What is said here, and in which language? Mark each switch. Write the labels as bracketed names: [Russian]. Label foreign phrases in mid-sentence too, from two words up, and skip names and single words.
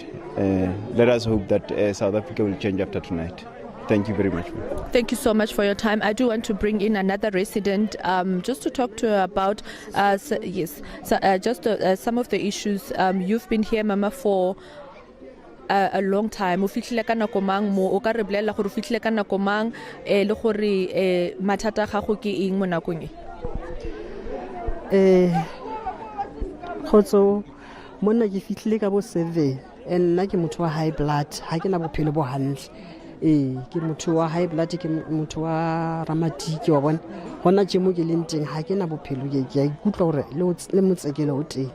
[English] Let us hope that South Africa will change after tonight. Thank you very much. Thank you so much for your time. I do want to bring in another resident just to talk to her about some of the issues. You've been here, Mama, for a long time. [Tswana] O fitlhile ka nako mang mo o ka re bolela gore o fitlhile ka nako mang le gore mathata a gago ke eng mo nakong [Southern Sotho] khotso monna ke fitlhile ka bo 7 and nna ke motho wa [English] high blood [Southern Sotho] ha ke na bophelo bo hantle ke motho wa [English] high blood [Southern Sotho] ke motho wa ramatiki wa bona hona tje mo ke leng teng ha ke na bophelo ke a ikutla gore le motsekelo o teng